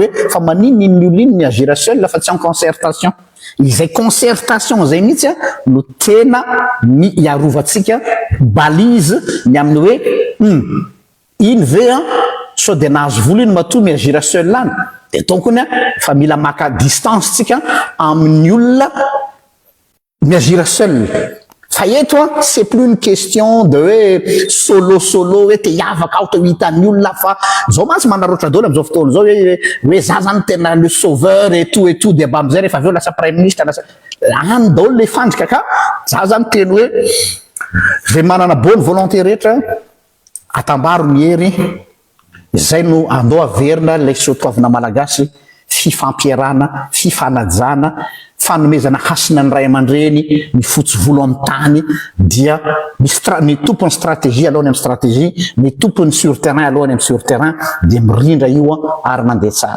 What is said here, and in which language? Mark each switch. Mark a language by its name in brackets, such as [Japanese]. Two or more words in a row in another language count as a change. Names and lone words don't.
[Malagasy] hoe fa manino iny olona iny miagira seul fa tsy [French] en concertation [Malagasy] izay concertation zay mihitsy no tena ny hiarovantsika balise ny amin'ny hoe iny ve so de nahazo vola iny matoa miagira seul any de tonkony fa mila maka distance tsika amin'ny olona miagira seul fa eto [French] c'est plus une question de [Malagasy] hoe solo hoe te hiavaka ao te hitan'ny olona fa zao mantsy manaroatra daholo am'izao fotoana zao hoe za zany tena le [French] sauveur et tout [Malagasy] de aba am'izay rehefa aveo lasa [French] prime ministre [Malagasy] lasa any daholo le fandrika ka za zany teny hoe zay manana [French] bonne volonté [Malagasy] rehetra atambaro ny hery izay no andao averina lay soatoavina malagasy fifampiarana fifanajana fanomezana hasina ny ray aman-dreny ny fotsy volo amin'ny tany dia ny tompony stratégie alohany amin'ny stratégie ny tompony [French] sur terrain [Malagasy] alohany amin'ny [French] sur terrain [Malagasy] dia mirindra io ary mandeha tsara.